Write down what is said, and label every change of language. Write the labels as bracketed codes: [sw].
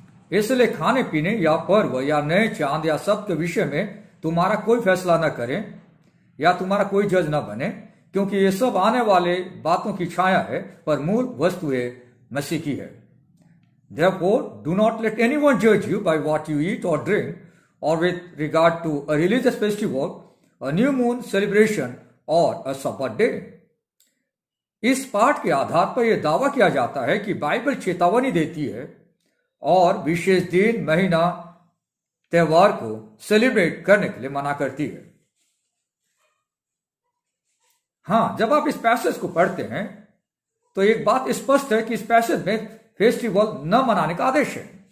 [hi] इसलिए खाने पीने या पर्व या नए चांद या सब के विषय में तुम्हारा कोई फैसला न करें या तुम्हारा कोई जज न बने, क्योंकि ये सब आने वाले बातों की छाया है, पर मूल वस्तु मसीह की है। [en] Therefore, do not let anyone judge you by what you eat or drink, or with regard to a religious festival, a new moon celebration, or a Sabbath day. [hi] इस पाठ के आधार पर यह दावा किया जाता है कि बाइबल चेतावनी देती है और विशेष दिन, महीना, त्योहार को सेलिब्रेट करने के लिए मना करती है। हाँ, जब आप इस पैसेज को पढ़ते हैं तो एक बात स्पष्ट है कि इस पैसेज में फेस्टिवल न मनाने का आदेश है।